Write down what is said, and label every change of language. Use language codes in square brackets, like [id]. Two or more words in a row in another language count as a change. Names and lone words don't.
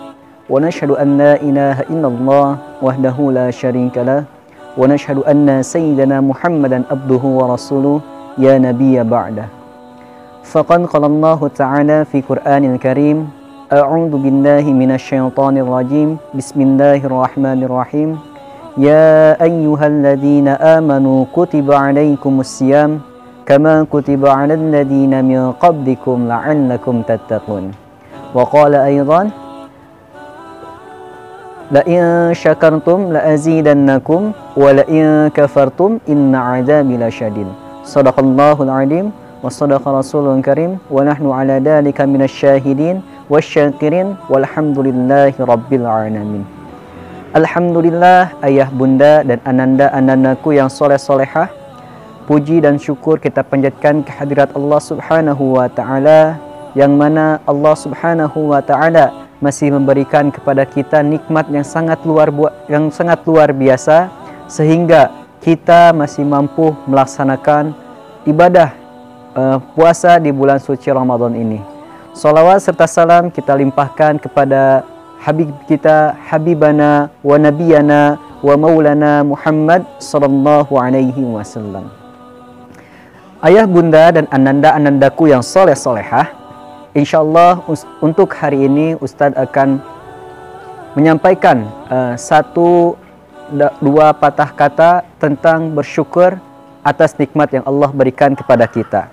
[ar] ونشهد أن لا إله إلا الله وحده لا شريك له ونشهد أن سيدنا محمدا عبده ورسوله يا نبي بعده. فقد قال الله تعالى في القرآن الكريم، أعوذ بالله من الشيطان الرجيم. Bismillahirrahmanirrahim. يا أيها الذين آمنوا كتب عليكم الصيام كما كتب على الذين من قبلكم لعلكم تتقون. وقال أيضا لئن شكرتم لأزيدنكم ولئن كفرتم إن عذابي لشديد. صدق الله العظيم وصدق رسوله الكريم ونحن على ذلك من الشاهدين والشاكرين والحمد لله رب العالمين. [id] Alhamdulillah ayah bunda dan ananda-anandaku yang soleh-solehah, puji dan syukur kita panjatkan kehadirat [ar] الله سبحانه وتعالى, [id] yang mana [ar] الله سبحانه وتعالى [id] masih memberikan kepada kita nikmat yang sangat luar biasa, sehingga kita masih mampu melaksanakan ibadah puasa di bulan suci Ramadan ini. Salawat serta salam kita limpahkan kepada Habib kita, [ar] حبيبنا ونبينا ومولانا محمد صلى الله عليه وسلم. [id] Ayah bunda dan ananda-anandaku yang soleh-solehah, insyaallah untuk hari ini Ustadz akan menyampaikan dua patah kata tentang bersyukur atas nikmat yang Allah berikan kepada kita.